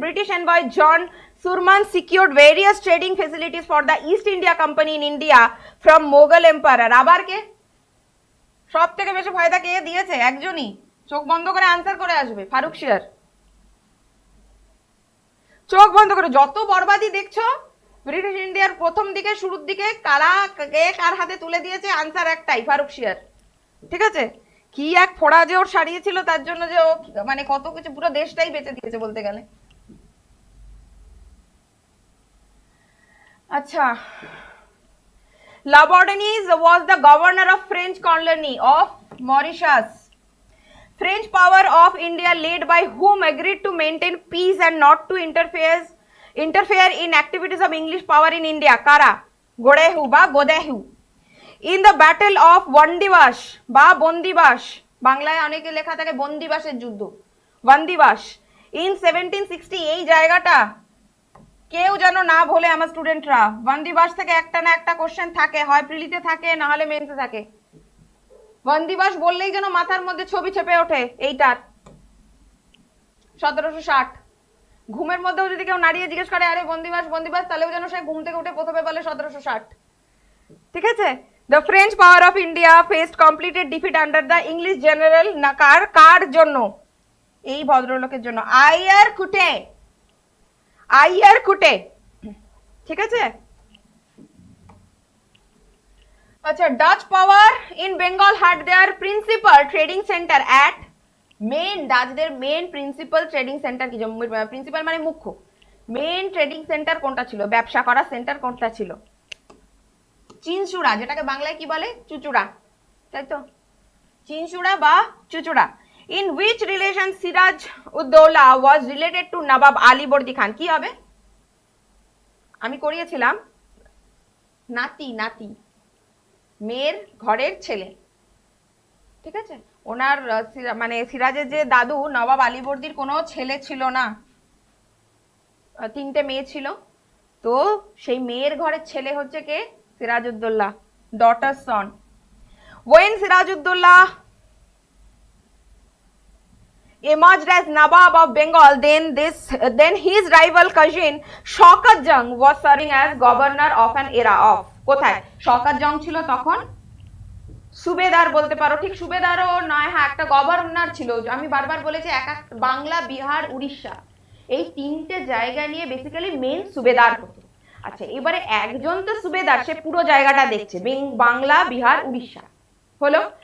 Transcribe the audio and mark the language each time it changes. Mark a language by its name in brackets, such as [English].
[English] British envoy John Surman secured various trading facilities for the East India Company in India from Mughal Emperor। [Bangla] আবার কে? সব থেকে বেশি ফায়দা কে দিয়েছে? একজনই, চোখ বন্ধ করে আনসার করে আসবে, ফারুকশিয়ার। চোখ বন্ধ করে, যত বরবাদি দেখছো ব্রিটিশ ইন্ডিয়ার প্রথম দিকে শুরুর দিকে, কারা কে কার হাতে তুলে দিয়েছে? আনসার একটাই, ফারুকশিয়ার। ঠিক আছে, কি এক ফোড়া যে ওর সারিয়েছিল, তার জন্য যে ও মানে কত কিছু, পুরো দেশটাই বেঁচে দিয়েছে বলতে গেলে। [English] আচ্ছা, Labordinus was the governor of French colony of Mauritius. French power of India led by whom agreed to maintain peace and not to interfere in activities of English power in India? [Bangla] Kara? Godehu ba Godehu. [English] In the battle of Vandivash ba Bondivash, [Bangla] বাংলায় অনেকে লেখা থাকে বন্দিবাসের যুদ্ধ, বন্দিবাস, [English] in 1760, [Bangla] এই জায়গাটা কেউ যেন না ভোলে আমার স্টুডেন্টরা। বন্দিবাস থেকে একটা না একটা কোশ্চেন থাকে, হয় প্রিলিতে থাকে না হলে মেন্সে থাকে। বন্দিবাস বললেই যেন মাথার মধ্যে ছবি চেপে ওঠে এইটার, 1760। ঘুমের মধ্যেও যদি কেউ নাড়িয়ে জিজ্ঞেস করে আরে বন্দিবাস বন্দিবাস, তাহলেও যেন সে ঘুম থেকে উঠে প্রথমে বলে 1760। ঠিক আছে, [English] the French power of India faced completed defeat under the English general [Bangla] কার জন্য? এই ভদ্রলোকের জন্য, আইয়ার কুটে, আইয়ার কুটে। ঠিক আছে, আচ্ছা, [English] Dutch power in Bengal had their principal trading centre at, [Bangla] main ডাচদের main principal trading centre কি? প্রিন্সিপাল মানে মুখ্য, মেন ট্রেডিং সেন্টার কোনটা ছিল? ব্যবসা করার সেন্টার কোনটা ছিল? চিনচুড়া, যেটাকে বাংলায় কি বলে? চুচুড়া, তাই তো, চিনচুড়া বা Chuchura. [English] In which relation Siraj Uddaulah was related to Nawab Alivardi Khan? [Bangla] কি হবে? আমি করিয়েছিলাম নাতি, নাতি, মেয়ের ঘরের ছেলে, ঠিক আছে। ওনার মানে সিরাজের যে দাদু নবাব আলীবর্দীর কোনো ছেলে ছিল না, 3টে মেয়ে ছিল, তো সেই মেয়ের ঘরের ছেলে হচ্ছে কে? Sirajuddaulah, [English] Daughter son. When Sirajuddaulah emerged as Nawab of Bengal, then his rival cousin Shaukat Jung was serving as governor of an era of, [Bangla] কোথায়? শওকত জং ছিল তখন সুবেদার বলতে পারো, ঠিক সুবেদারও নয়, হ্যাঁ একটা গভর্নর ছিল। আমি বারবার বলেছি বাংলা, বিহার, উড়িষ্যা, এই 3টে জায়গা নিয়ে বেসিক্যালি মেন সুবেদার হতো। আচ্ছা, এবারে একজন তো সুবেদার, সে পুরো জায়গাটা দেখছে, বাংলা, বিহার, উড়িষ্যা হলো।